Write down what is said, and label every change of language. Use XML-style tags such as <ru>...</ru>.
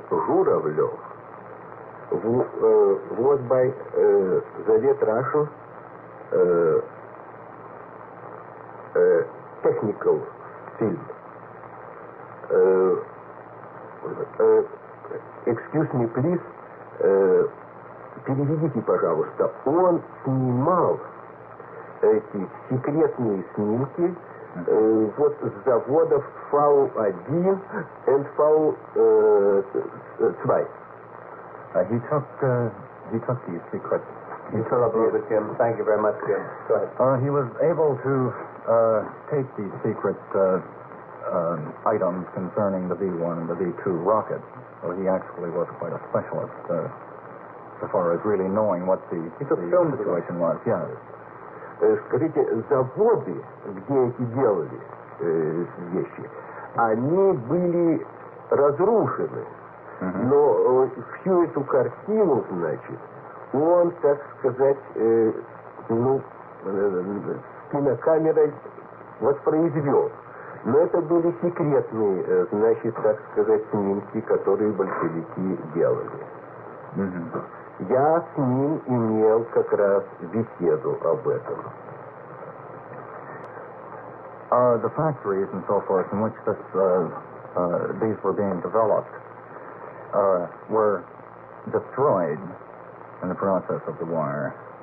<en>Zhuravlev was by Soviet Russian technical field. Excuse me, please,</en> <ru>переведите, пожалуйста. Он снимал эти секретные снимки вот с заводов V1 и V2.</ru> <en>He took these secret. You fill up with Jim. Thank you very much, Jim. Go ahead. He was able to take these secret items concerning the V1 and the V2 rockets. So he actually was quite a specialist as far as really knowing what the situation was. Yeah.</en> <ru>Скажите, заводы, где эти делали вещи, они были разрушены. Но всю эту картину, значит, он, так сказать, кинокамерой воспроизвел. Но это были секретные, значит, так сказать, снимки, которые большевики делали. Я с ним имел как раз беседу об этом.</ru> <en>The factories and so forth in which these were being developed were destroyed in the process of the war.</en>